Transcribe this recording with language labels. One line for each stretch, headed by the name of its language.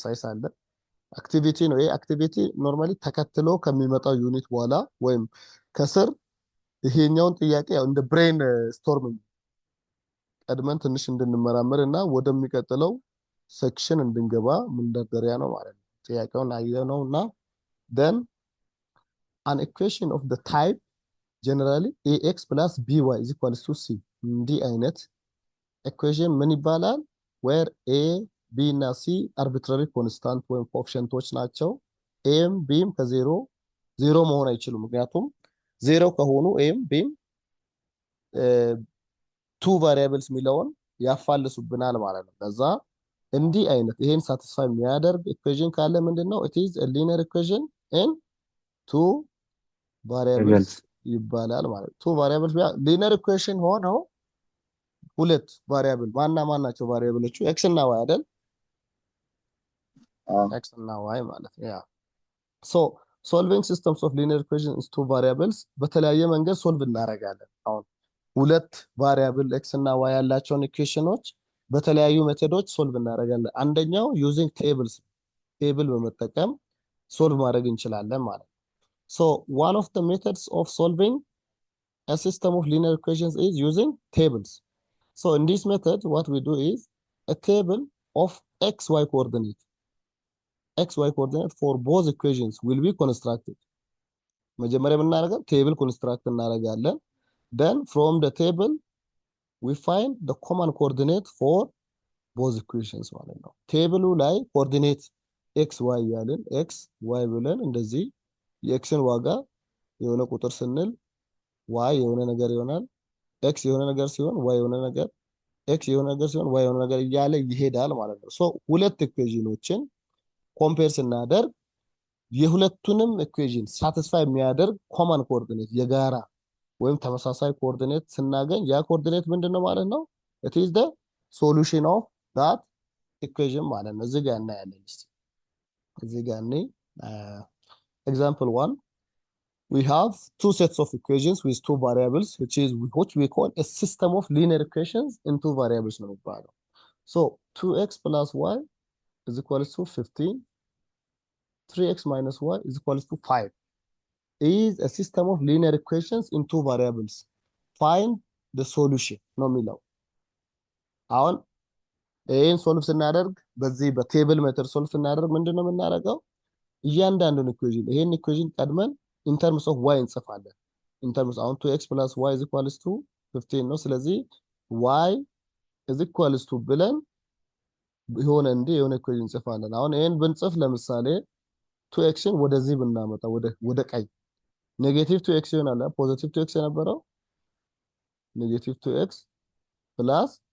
Amharic: አለ። አክቲቪቲ ነው። ይሄ አክቲቪቲ ኖርማሊ ተከትሎ ከሚመጣው ዩኒት በኋላ ወይም ከስር ይሄኛውን ጥያቄ ያው እንደ ብሬን ስቶርም ቀድመን ትንሽ እንድንመራመር እና ወደሚቀጥለው ሴክሽን እንድንገባ መንደርደሪያ ነው ማለት ነው። ጥያቄውን አየነው እና
English: then an equation of the type
Amharic: ጀነራሊ ax plus by is equals to c እንዲህ አይነት ኢኩዌሽን ምን ይባላል? where a b እና c arbitrary constant ወይም ኮኤፊሽንቶች ናቸው። ኤም ቢም ከዜሮ ዜሮ መሆን አይችሉም። ምክንያቱም ዜሮ ከሆኑ ኤም ቢም ቱ ቫሪያብልስ የሚለውን ያፋልሱብናል ማለት ነው። ከዛ እንዲህ አይነት ይሄን ሳቲስፋይ የሚያደርግ ኢኩዌሽን ካለ ምንድነው
English: it is a linear equation in two variables
Amharic: ይባላል ማለት ነው። ቱ ቫሪያብልስ ሊኒየር ኢኩዌሽን ሆነው ሁለት ቫሪያብል ማን ናቸው? ቫሪያብሎቹ ኤክስ እና ዋይ አይደል? ኤክስ እና ዋይ ማለት ያ ሶ ሶልቪንግ ሲስተምስ ኦፍ ሊኒየር ኢኩዌሽንስ ቱ ቫሪያብልስ በተለያየ መንገድ ሶልቭ እናደርጋለን። አሁን ሁለት ቫሪያብል ኤክስ እና ዋይ ያላቸውን ኢኩዌሽኖች በተለያዩ ሜቶዶች ሶልቭ እናደርጋለን። አንደኛው ዩዚንግ ቴብልስ ቴብል በመጠቀም ሶልቭ ማድረግ እንችላለን ማለት ነው። ሶ
English: one of the methods of solving a system of linear equations is using tables. So in this method what we do is a table of xy coordinate for both equations will be constructed.
Amharic: መጀመሪያ የምናደርገው ቴብል ኮንስትራክት እናደርጋለን።
English: then from the table we find the common coordinate for both equations
Amharic: ማለት ነው። ቴብሉ ላይ ኮኦርዲኔት ኤክስ ዋይ ያለን ኤክስ ዋይ ብለን እንደዚህ የኤክስን ዋጋ የሆነ ቁጥር ስንል ዋይ የሆነ ነገር ይሆናል። ኤክስ የሆነ ነገር ሲሆን ዋይ የሆነ ነገር፣ ኤክስ የሆነ ነገር ሲሆን ዋይ የሆነ ነገር እያለ ይሄዳል ማለት ነው። ሶ ሁለት ኢኩዌሽኖችን ኮምፔር ስናደርግ የሁለቱንም ኢኩዌሽን ሳቲስፋይ የሚያደርግ ኮመን ኮኦርዲኔት የጋራ ወይም ተመሳሳይ ኮኦርዲኔት ስናገኝ ያ ኮኦርዲኔት ምንድነው ማለት ነው?
English: it is the solution of that equation
Amharic: ማለት ነው። እዚህ ጋር
English: እናያለን። እስቲ እዚህ ጋር example 1 we have two sets of equations with two variables which we call a system of linear equations in two variables
Amharic: ነው የሚባለው።
English: so 2x plus y is equals to 15, 3x minus y is equals to 5 is a system of linear equations in two variables.
Amharic: Find the solution ነው የሚለው። አሁን ይሄን ሶልቭ ስናደርግ በዚህ በቴብል ሜተድ ሶልቭ ስናደርግ ምንድነው የምናደርገው? እያንዳንዱን ኢኩዌሽን ይሄን ኢኩዌሽን ቀድመን
English: in terms of y
Amharic: እንጽፋለን። in terms አሁን 2x plus y is equals to 15 ነው። ስለዚህ y is equals to ብለን የሆነ ኢኩዌሽን እንጽፋለን። አሁን ይሄን ብንጽፍ ለምሳሌ 2xን ወደዚህ ብናመጣ ወደ ቀኝ ኔጌቲቭ 2x ይሆናል። ፖዚቲቭ 2x የነበረው ኔጌቲቭ 2x ፕላስ